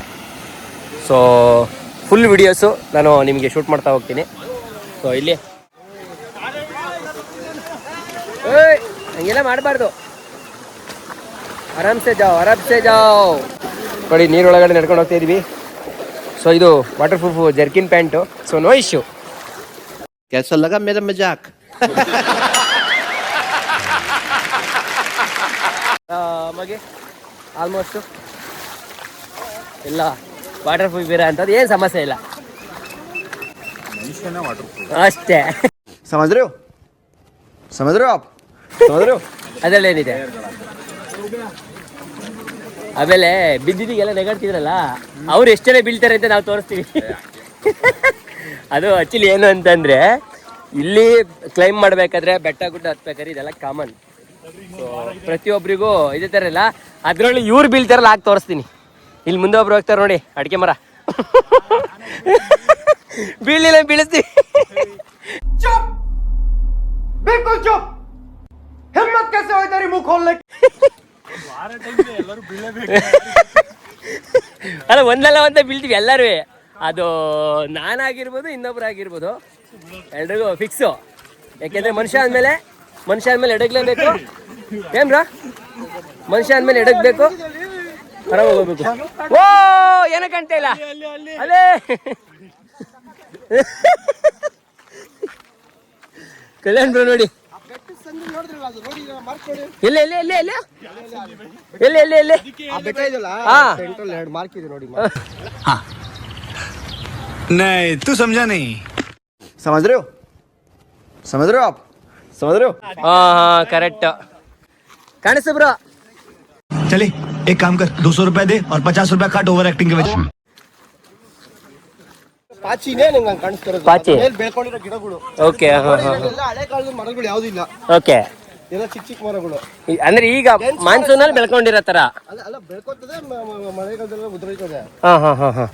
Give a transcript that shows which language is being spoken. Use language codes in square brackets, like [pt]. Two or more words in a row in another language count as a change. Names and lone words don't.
[en] so full videos [kn] ನಾನು ನಿಮಗೆ ಶೂಟ್ ಮಾಡ್ತಾ ಹೋಗ್ತೀನಿ. ಸೊ ಇಲ್ಲಿ ಹಂಗೆಲ್ಲ ಮಾಡಬಾರ್ದು, [hi] आराम से जाओ. [kn] ನೋಡಿ ನೀರೊಳಗಡೆ ನಡ್ಕೊಂಡು ಹೋಗ್ತಾ ಇದ್ವಿ. ಸೊ ಇದು [en] water proof jerkin pants. so no issue. [hi] कैसा लगा मेरा मजाक? [kn] ಮಗೆ ಆಲ್ಮೋಸ್ಟು ಎಲ್ಲ [en] water proof [kn] ಬೇರೆ ಅಂಥದ್ದು ಏನು ಸಮಸ್ಯೆ ಇಲ್ಲ ಅಷ್ಟೇ. [hi] समझ रहे हो आप? [kn] ಅದರಲ್ಲೇನಿದೆ. ಆಮೇಲೆ ಬಿದ್ದಿದ್ದೀಗೆಲ್ಲ ನೆಗಾಡ್ತಿದ್ರಲ್ಲ, ಅವ್ರು ಎಷ್ಟು ಜನ ಬೀಳ್ತಾರೆ ಅಂತ ನಾವು ತೋರಿಸ್ತೀವಿ. ಅದು ಆ್ಯಕ್ಚುಲಿ ಏನು ಅಂತಂದರೆ, ಇಲ್ಲಿ ಕ್ಲೈಮ್ ಮಾಡಬೇಕಾದ್ರೆ ಬೆಟ್ಟ ಗುಡ್ಡ ಹತ್ಬೇಕಾದ್ರೆ ಇದೆಲ್ಲ ಕಾಮನ್. ಪ್ರತಿಯೊಬ್ಬರಿಗೂ ಇದೇ ಥರ ಇಲ್ಲ. ಅದರಲ್ಲಿ ಇವ್ರು ಬೀಳ್ತಾರಲ್ಲ ಆಗ ತೋರಿಸ್ತೀನಿ. ಇಲ್ಲಿ ಮುಂದೆ ಒಬ್ರು ಹೋಗ್ತಾರೆ ನೋಡಿ, ಅಡಿಕೆ ಮರ. ಬೀಳಿಲ್ಲ ಬೀಳಿಸ್ತೀವಿ. [hi] चुप बिल्कुल चुप हिम्मत कैसे हुई तेरी मुंह खोलने की [kn] ಅಲ್ಲ ಒಂದಲ್ಲ ಒಂದೇ ಬೀಳ್ತೀವಿ ಎಲ್ಲರೂ. ಅದು ನಾನಾಗಿರ್ಬೋದು, ಇನ್ನೊಬ್ರು ಆಗಿರ್ಬೋದು, ಎಲ್ರಿಗೂ ಫಿಕ್ಸು. ಯಾಕೆಂದ್ರೆ ಮನುಷ್ಯ ಅಂದಮೇಲೆ ಎಡಗ್ಲೇಬೇಕು. ಏನ್ರಾ ಮನುಷ್ಯ ಅಂದಮೇಲೆ ಎಡಗ್ಬೇಕು, ಆರಾಮಾಗಿ ಹೋಗ್ಬೇಕು. ಓ ಏನೋ ಕಾಣ್ತಾ ಇಲ್ಲ ಅಲ್ಲೇ. ಕಲ್ಯಾಣ್ ಬ್ರೋ ನೋಡಿ, ಎಲ್ಲ ಎಲ್ಲ ಎಲ್ಲ ಎಲ್ಲ ಎಲ್ಲ ಎಲ್ಲ ಎಲ್ಲ [hi] नहीं तू समझा नहीं समझ रहे हो आप [kn] ಹಾ ಕರೆಕ್ಟ್ ಕಾಣಿಸ್ತು ಬ್ರೋ. [hi] चले एक काम कर 200 रुपए दे और 50 रुपए काट [en] over acting [hi] के वजह [kn] ಪಾಚಿನೇ ನಂಗೆ ಕಾಣಿಸ್ತಿರೋದು. ಪಾಚಿ ಮೇಲೆ ಬೆಳ್ಕೊಂಡಿರೋ ಗಿಡಗಳು. ಓಕೆ. ಎಲ್ಲ ಹಳೆ ಕಾಲದ ಮರಗಳು ಯಾವ್ದು ಇಲ್ಲ, ಓಕೆ. ಎಲ್ಲ ಚಿಕ್ಕ ಚಿಕ್ಕ ಮರಗಳು. ಅಂದ್ರೆ ಈಗ ಮಾನ್ಸೂನಲ್ಲಿ ಬೆಳ್ಕೊಂಡಿರೋ ತರ. ಅಲ್ಲ ಬೆಳ್ಕೊತದೆ, ಮಳೆಗಾಲದಲ್ಲ ಉದುರೈತದೆ. ಹಾ ಹಾ ಹಾ ಹಾ